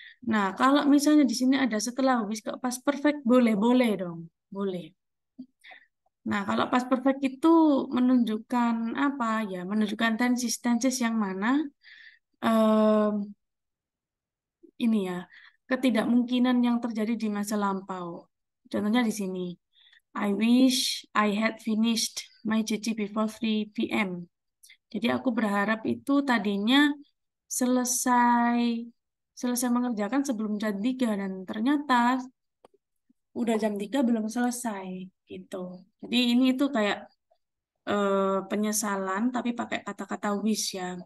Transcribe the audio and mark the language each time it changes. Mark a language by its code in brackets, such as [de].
[id] Nah, kalau misalnya di sini ada setelah wish kok past perfect boleh dong. Boleh. Nah, kalau past perfect itu menunjukkan apa ya? Menunjukkan tenses yang mana em, ini ya, ketidakmungkinan yang terjadi di masa lampau. Contohnya di sini. [en] I wish I had finished my [id] cuci [en] before 3 p.m. [id] Jadi aku berharap itu tadinya selesai selesai mengerjakan sebelum jam 3 dan ternyata udah jam 3 belum selesai gitu. Jadi ini itu kayak penyesalan tapi pakai kata-kata wish ya.